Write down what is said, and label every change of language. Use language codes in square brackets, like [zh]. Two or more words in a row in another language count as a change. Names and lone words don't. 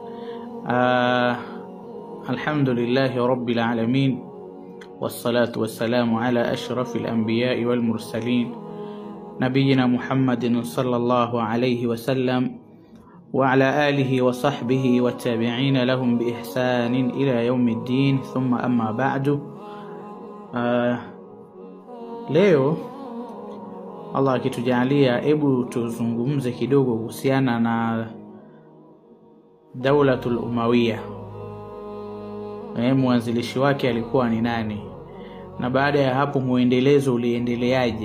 [ar] الحمد لله رب العالمين والصلاة والسلام على أشرف الأنبياء والمرسلين نبينا محمد صلى الله عليه وسلم وعلى آله وصحبه وتابعين لهم بإحسان إلى يوم الدين ثم أما بعد. [sw] Leo Allah akitujalia, hebu tuzungumze kidogo kuhusiana na Daulatul Umawiya. Mwanzilishi wake alikuwa ni nani, na baada ya hapo muendelezo uliendeleaje?